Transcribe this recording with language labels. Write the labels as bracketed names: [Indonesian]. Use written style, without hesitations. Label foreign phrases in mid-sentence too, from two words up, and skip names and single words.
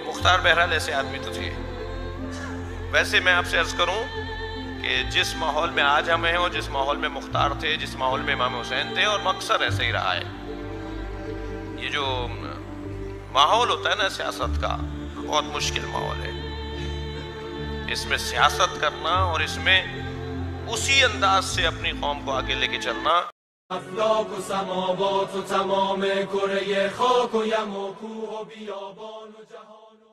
[Urdu] مختار بہرحال ایسے آدمی تو تھے۔ ویسے میں آپ سے عرض کروں کہ جس ماحول میں آج ہم ہیں اور جس ماحول میں مختار تھے، جس ماحول میں امام حسین تھے، اور اکثر ایسے ہی رہا ہے، یہ جو ماحول ہوتا ہے نا سیاست کا، بہت مشکل ماحول ہے۔ اس میں سیاست کرنا اور اس میں اسی انداز سے اپنی قوم کو آگے لے کے چلنا۔ [Persian] افلاک و سماوات و تمام کره خاک و یم و کوه و بیابان و جهان